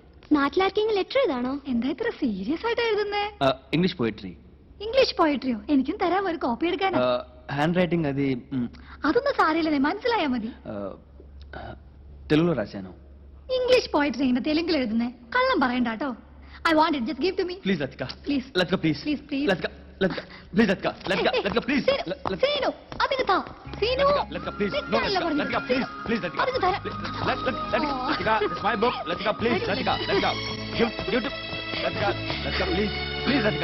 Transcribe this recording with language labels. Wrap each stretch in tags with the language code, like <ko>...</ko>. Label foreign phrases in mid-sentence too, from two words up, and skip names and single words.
<ml>നാട്ടിലാർക്കെങ്കിലും ലെറ്റർ എഴുതാണോ? എന്താ ഇത്ര സീരിയസ് ആയിട്ട് എഴുതുന്നേ?</ml> <en>English poetry. English poetry?</en> <ml>എനിക്കും തരാം, ഒരു കോപ്പി എടുക്കാനാ.</ml> <en>handwriting అది</en> <ml>അതൊന്നും സാരമില്ലേ, മനസ്സിലായാ മതി.</ml> <te>తెలుగులో రాశాను.</te> <en>English poetry</en> <ml>ഇങ്ങനെ തെലുങ്കിൽ എഴുതുന്നേ? കള്ളം പറയണ്ട കേട്ടോ.</ml> <en>I want it, just give to me. Please Latika. Please. Latika please. Please, please. Latika. Please Latika. Latika please.</en> <ml>സീനു, അതിന് താ. സീനു.</ml> <en>Latika please. No Latika please. Please Latika.</en> <ml>അതിന് തരാം.</ml> <en>Latika, it's my book. Latika please. Latika. Give to Latika please. Please Latika.</en>